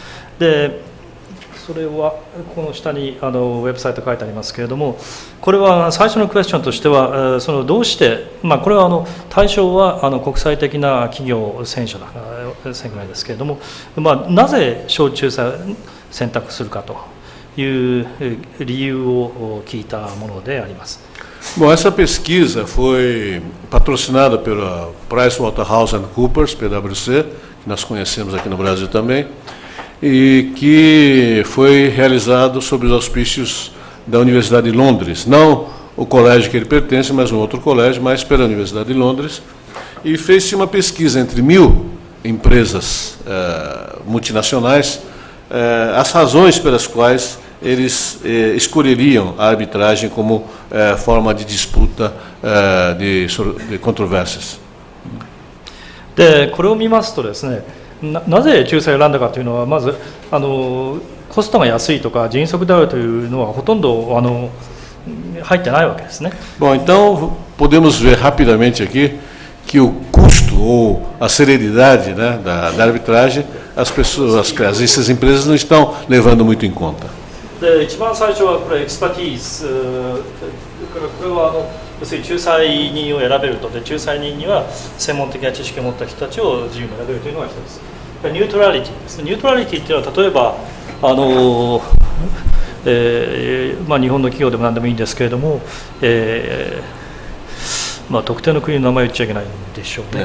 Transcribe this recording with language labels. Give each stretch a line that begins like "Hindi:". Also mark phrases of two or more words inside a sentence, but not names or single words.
Japanese: でそれはこの下にウェブサイト書いてありますけれども、これは最初のクエスチョンとしては、どうして、これは対象は国際的な企業選手ぐらいですけれども、なぜ小仲裁を選択するかという理由を聞いたものであります。
Portuguese: Bom, essa pesquisa foi patrocinada pela PricewaterhouseCoopers, PwC, que nós conhecemos aqui no Brasil também, e que foi realizado sob os auspícios da Universidade de Londres, não o colégio que ele pertence, mas um outro colégio, mas pela Universidade de Londres, e fez-se uma pesquisa entre 1.000 empresas multinacionais, as razões pelas quais eles escolheriam a arbitragem como forma de disputa de controvérsias.
Japanese: でこれを見ますとですね、なぜ仲裁を選んだかというのは、まずコストが安いとか迅速であるというのはほとんど入ってないわけですね。
Portuguese: Bom, então podemos ver rapidamente aqui que o custo ou a celeridade, né, da arbitragem, essas empresas não estão levando muito em conta.
Japanese: で一番最初はこれエクスパティーズ、これは要するに仲裁人を選べると、で仲裁人には専門的な知識を持った人たちを自由に選べるというのが一つ。ニュートラリティですね。ニュートラリティっていうのは、例えば日本の企業でも何でもいいんですけれども、特定の国の名前言っちゃいけないんでしょうね。